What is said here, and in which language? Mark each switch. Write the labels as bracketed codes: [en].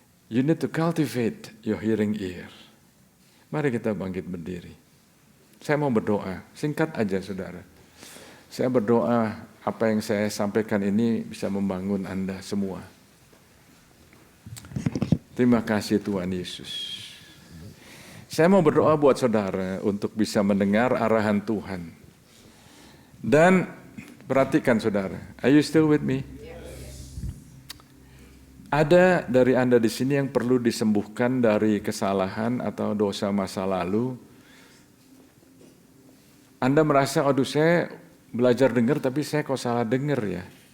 [en] You need to cultivate your hearing ear. [id] Mari kita bangkit berdiri. Saya mau berdoa, singkat aja saudara. Saya berdoa apa yang saya sampaikan ini bisa membangun Anda semua. Terima kasih Tuhan Yesus. Saya mau berdoa buat saudara untuk bisa mendengar arahan Tuhan. Dan perhatikan saudara, [en] are you still with me? [id] Ada dari Anda di sini yang perlu disembuhkan dari kesalahan atau dosa masa lalu. Anda merasa, aduh saya belajar dengar tapi saya kok salah dengar ya.